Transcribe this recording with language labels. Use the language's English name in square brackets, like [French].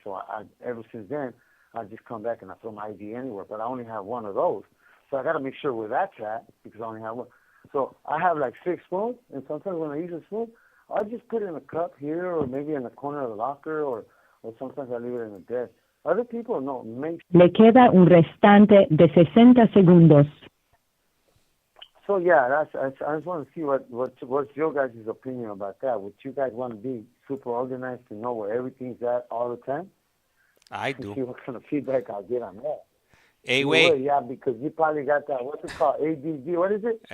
[English] So ever since then, I just come back and I throw my ID anywhere. But I only have one of those. So I got to make sure where that's at because I only have one. So I have like 6 spoons, and sometimes when I use a spoon, I just put it in a cup here or maybe in the corner of the locker, or sometimes I leave it in the desk. Other people, no. [Spanish] Le queda un restante de 60 segundos. [English] So yeah, I just want to see what's your guys' opinion about that. Would you guys want to be super organized to know where everything's at all the time? I do. See what kind of feedback I'll get on that. Hey, wait. Yeah, because you probably got that. What's it called? ADD. What is it?